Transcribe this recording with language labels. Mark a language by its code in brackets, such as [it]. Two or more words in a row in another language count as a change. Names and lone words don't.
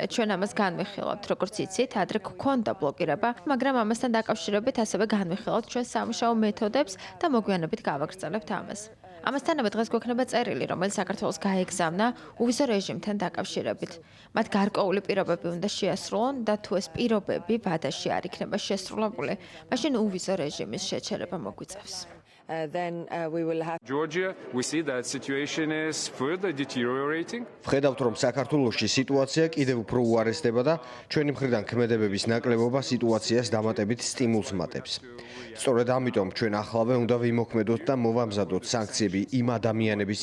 [ka] ჩვენ ამას განვიხილავთ, როგორც იცით, ადრე გქონდა ბლოკირება, მაგრამ ამასთან დაკავშირებით ასევე განვიხილავთ ჩვენ სამუშაო მეთოდებს და მოგვიანებით გავაგრძელებთ ამას. ამასთანავე დღეს გვექნება წერილი, რომელიც საქართველოს გაეგზავნა უვიზო რეჟიმთან დაკავშირებით. მათ გარკვეული პირობები უნდა შეასრულონ და თუ ეს პირობები ვადაში არ იქნება შესრულებული, მაშინ უვიზო რეჟიმის შეჩერება მოგვიწევს. [en] Georgia, we see that situation is further deteriorating. [ka] ვხედავთ, რომ საქართველოში სიტუაცია კიდევ უფრო უარესდება და ჩვენი მხრიდან ქმედებების ნაკლებობა სიტუაციას დამატებით სტიმულს მატებს. სწორედ ამიტომ ჩვენ ახლავე უნდა ვიმოქმედოთ და მოვამზადოთ სანქციები იმ ადამიანების